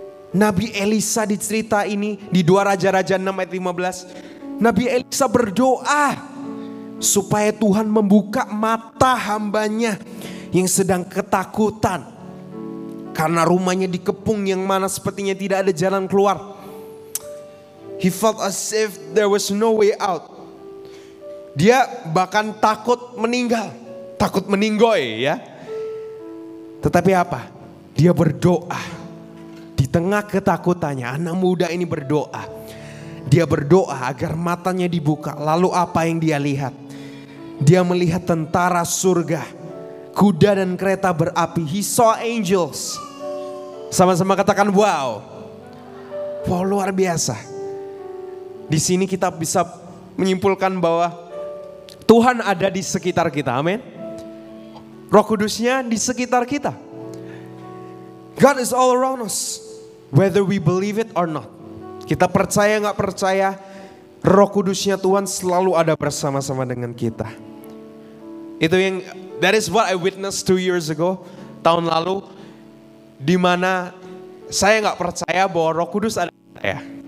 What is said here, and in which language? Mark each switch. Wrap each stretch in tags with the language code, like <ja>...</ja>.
<id>Nabi Elisa di cerita ini di 2 Raja-Raja 6 ayat 15. Nabi Elisa berdoa supaya Tuhan membuka mata hambanya yang sedang ketakutan. Karena rumahnya dikepung yang mana sepertinya tidak ada jalan keluar.</id> <en>He felt as if there was no way out.</en> <id>Dia bahkan takut meninggal, takut meninggoy ya. Tetapi apa? Dia berdoa. Di tengah ketakutannya, anak muda ini berdoa. Dia berdoa agar matanya dibuka. Lalu apa yang dia lihat? Dia melihat tentara surga, kuda dan kereta berapi.</id> <en>He saw angels.</en> <id>Sama-sama katakan wow. Wow, luar biasa. Di sini kita bisa menyimpulkan bahwa Tuhan ada di sekitar kita. Amin. Roh Kudusnya di sekitar kita.</id> <en>God is all around us, whether we believe it or not.</en> <id>Kita percaya nggak percaya, Roh Kudusnya Tuhan selalu ada bersama-sama dengan kita.</id> <en>That is what I witnessed 2 years ago,</en> <id>tahun lalu, di mana saya nggak percaya bahwa Roh Kudus ada di saya.</id>